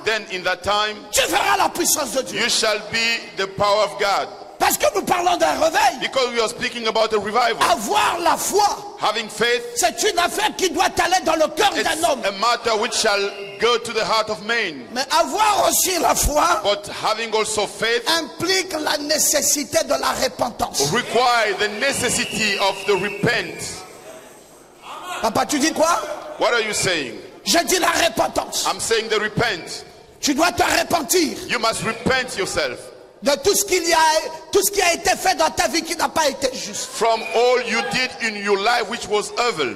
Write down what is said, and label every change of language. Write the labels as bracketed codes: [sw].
[en] then in that time [fr] tu verras la puissance de Dieu. [en] you shall be the power of God. [fr] Parce que nous parlons d'un réveil. [en] Because we are speaking about a revival. [fr] Avoir la foi, [en] Having faith, [fr] c'est une affaire qui doit aller dans le cœur [en] it's [fr] d'un homme. [en] a matter which shall go to the heart of man. [fr] Mais avoir aussi la foi [en] But having also faith [fr] implique la nécessité de la repentance. [en] require the necessity of the repent. [fr] Papa, tu dis quoi? [en] What are you saying? [fr] Je dis la repentance. [en] I'm saying the repent. [fr] Tu dois te repentir [en] You must repent yourself [fr] de tout ce qui a été fait dans ta vie qui n'a pas été juste. [en] from all you did in your life which was evil.